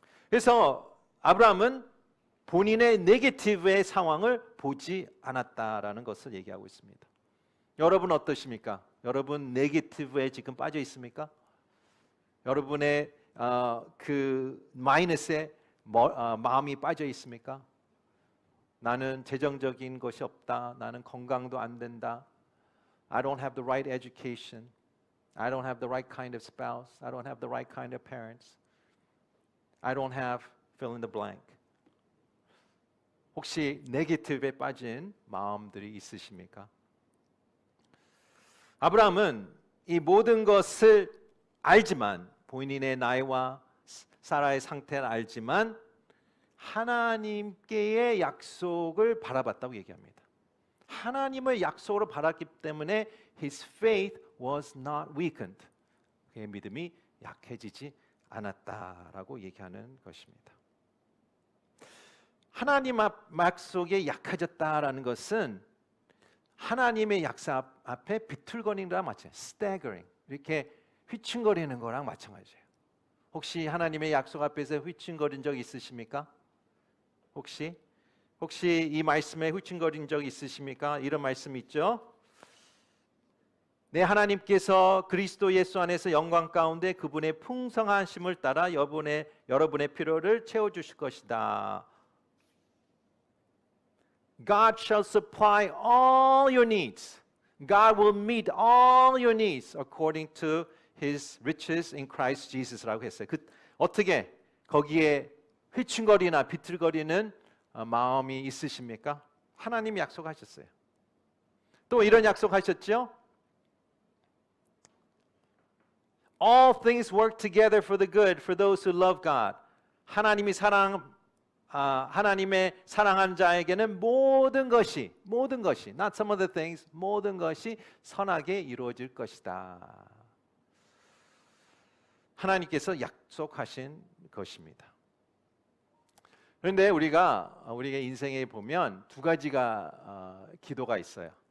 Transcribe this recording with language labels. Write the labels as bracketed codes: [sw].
[ko] 그래서 아브라함은 본인의 네게티브의 상황을 보지 않았다라는 것을 얘기하고 있습니다. 여러분 어떠십니까? 여러분 네게티브에 지금 빠져 있습니까? 여러분의 그 마이너스에 마음이 빠져 있습니까? 나는 재정적인 것이 없다. 나는 건강도 안 된다. [en] I don't have the right education. I don't have the right kind of spouse. I don't have the right kind of parents. I don't have fill in the blank. [ko] 혹시 네게티브에 빠진 마음들이 있으십니까? 아브라함은 이 모든 것을 알지만 본인의 나이와 사라의 상태를 알지만 하나님께의 약속을 바라봤다고 얘기합니다. 하나님을 약속으로 바랐기 때문에 [en] his faith was not weakened. [ko] 그의 믿음이 약해지지 않았다라고 얘기하는 것입니다. 하나님 약속에 약해졌다라는 것은 하나님의 약속 앞에 비틀거리는 거랑 마찬가지예요. [en] staggering. [ko] 이렇게 휘청거리는 거랑 마찬가지예요. 혹시 하나님의 약속 앞에서 휘청거린 적 있으십니까? 혹시 이 말씀에 휘청거린 적 있으십니까? 이런 말씀 있죠? 내 하나님께서 그리스도 예수 안에서 영광 가운데 그분의 풍성하심을 따라 여러분의 필요를 채워주실 것이다. [en] God shall supply all your needs. God will meet all your needs according to His riches in Christ Jesus라고 했어요. [ko] 어떻게 거기에 휘청거리나 비틀거리는 마음이 있으십니까? 하나님이 약속하셨어요. 또 이런 약속하셨죠? [en] All things work together for the good for those who love God. [ko] 하나님의 사랑한 자에게는 모든 것이 [en] not some of the things, [ko] 모든 것이 선하게 이루어질 것이다. 하나님께서 약속하신 것입니다. 그런데 우리가 인생에 보면 두 가지가 기도가 있어요.